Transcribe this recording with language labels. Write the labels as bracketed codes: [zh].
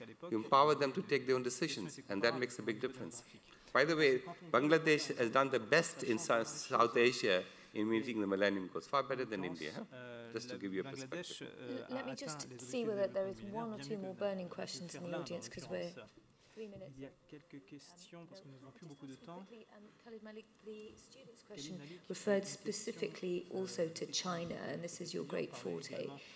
[en] You empower them to take their own decisions, and that makes a big difference. By the way, Bangladesh has done the best in South Asia in meeting the Millennium Goals, far better than India, just to give you a perspective. Let me just see whether there is 1 or 2 more burning questions in the audience, because we're 3 minutes. [fr] Il y a quelques questions parce que nous n'avons plus beaucoup de temps. [en] Khalid Malik, the student's question referred specifically also to China, and this is your great forte.